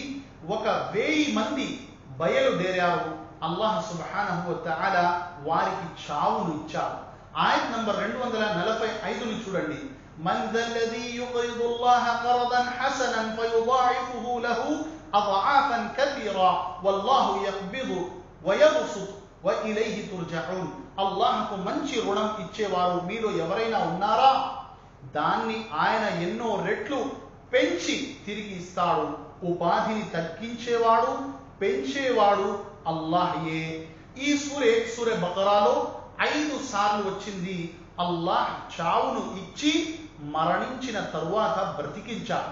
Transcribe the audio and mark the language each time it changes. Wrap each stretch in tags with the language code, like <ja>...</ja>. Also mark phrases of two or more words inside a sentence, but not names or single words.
<te>1000 మంది బయలుదేరారు. అల్లాహ్</te> <ar>سبحانه و تعالى</ar> <te>వారికి చావును ఇచ్చారు. ఆయత్ నంబర్ 245ని చూడండి.</te> <ar>من ذا الذي يقرض الله قرضا حسنا فيضاعفه له అضعافا كثيرا والله يقبض ويبسط وإليه ترجعون.</ar> <te>అల్లాహ్కు మంచి రుణం ఇచ్చేవారు మీలో ఎవరైనా ఉన్నారా? దాన్ని ఆయన ఎన్నో రెట్లు పెంచి తిరిగి ఇస్తాడు. ఉపాధిని తగ్గించేవాడు, పెంచేవాడు అల్లాహయే. ఈ సూరే బకరాలో 5 సార్లు వచ్చింది అల్లాహ్ చావును ఇచ్చి మరణించిన తరువాత బ్రతికించాడు.</te>